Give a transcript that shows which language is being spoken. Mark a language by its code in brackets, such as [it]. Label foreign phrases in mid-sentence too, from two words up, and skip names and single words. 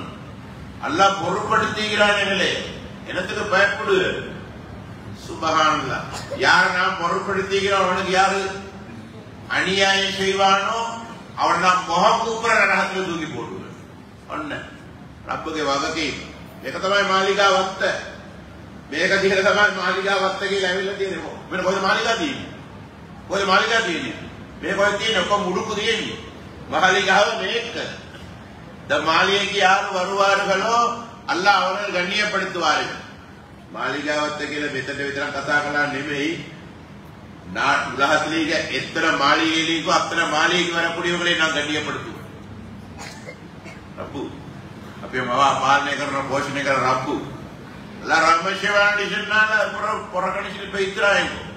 [ta] அல்லாஹ் பொறுப்படுத்திக்கிறானே, என்னத்துக்கு பயப்படு? சுப்ஹானல்லாஹ். யார் நாம் பொறுப்படுத்திக்கிறோம் அவனுக்கு யாரு அநியாயம் செய்வானோ அவன் நாம் முகம் கூப்பிட நரகத்தில் தூக்கி போடுவேன். [si] ஒண்ணு ரப்புගේ වගකීම. මේක තමයි මාලිගා වත්ත. මේක දිහා තමයි මාලිගා වත්ත කියලා ඇවිල්ලා තියෙන්නේ. මෙන්න කොහෙද මාලිගා තියෙන්නේ? කොහෙද මාලිගා තියෙන්නේ? මේ කොහෙද තියෙන්නේ? ඔක්කොම මුඩුකු තියෙන්නේ. மாளிகாව මේක. [ta] த மாளிகைக்கு யார் வருவார்களோ அல்லாஹ் அவர்கள் கண்ணியப்படுத்துவார்கள். [si] මාලිගා වත්ත කියලා මෙතන විතරක් කතා කළා නෙමෙයි. [ta] உலகத்திலேயே எத்தனை மாளிகைகளுக்கோ அத்தனை மாளிகைக்கு வரக்கூடியவர்களை நான் கண்ணியப்படுத்துவேன். ரப்பு [si] අපේ මවා පාලනය කරන පෝෂණය කරන [ta] ரப்பு அல்லாஹ் ரஹ்மத் செய்வான்னு சொன்னால புறக்கணிச்சிட்டு போயிடுறாங்க.